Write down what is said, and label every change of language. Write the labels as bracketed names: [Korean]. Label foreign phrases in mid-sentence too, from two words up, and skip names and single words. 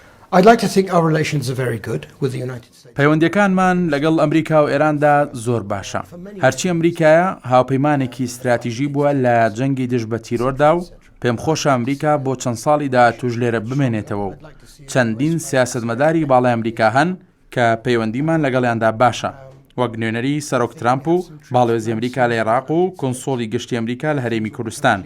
[English] I'd like to think our relations are very good with the United States. [Central Kurdish] پەیوەندیەکانمان لەگەڵ ئەمریکا و ئێراندا زۆر باشە. هەرچی ئەمریکایە هاوپەیمانێکی استراتیژی بووە لە جەنگی دژ بە تیرۆردا و پێم خۆشە ئەمریکا بۆ چەند ساڵی داهاتووش لێرە بمێنێتەوە و چەندین سیاسەتمەداری باڵای ئەمریکا هەن کە پەیوەندیمان لەگەڵیاندا باشە، وەک نوێنەری سەرۆک ترامپ و باڵێۆزی ئەمریکا لە عێراق و کۆنسۆڵی گشتی ئەمریکا لە هەرێمی کوردستان.